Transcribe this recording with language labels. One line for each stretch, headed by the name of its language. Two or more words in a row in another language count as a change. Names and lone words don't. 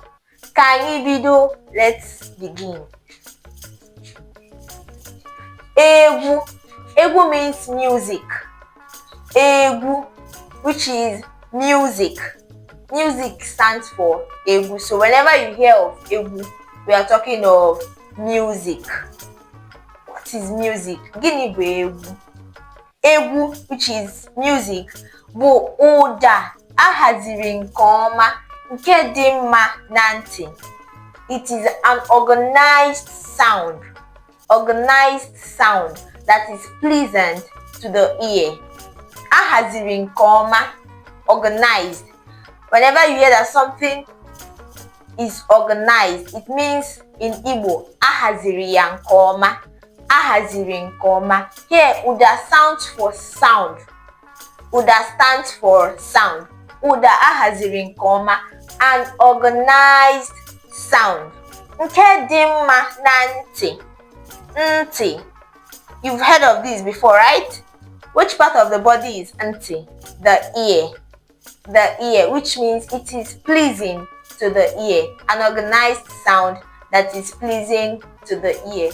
English: Ka video, let's begin.
Igbo: Egwu.
English: Egwu means music. Egwu, which is music. Music stands for Egwu. So whenever you hear of Egwu, we are talking of music. What is music?
Igbo: Gịnị bụ Egwu? Egwu,
English: which is music,
Igbo: bụ ụda ahaziri nke ọma nke dị mma na ntị.
English: It is an organized sound that is pleasant to the ear.
Igbo: Ahaziri nke ọma,
English: organized. Whenever you hear that something is organized, it means in Igbo,
Igbo: ahaziri ya nke ọma, ahaziri nke ọma.
English: Here, Uda stands for sound. Uda stands for sound.
Igbo: Uda ahaziri nke ọma,
English: an organized sound.
Igbo: Nke dị mma na ntị. Nti.
English: You've heard of this before, right? Which part of the body is nti? The ear. The ear, which means it is pleasing to the ear. An organized sound that is pleasing to the ear.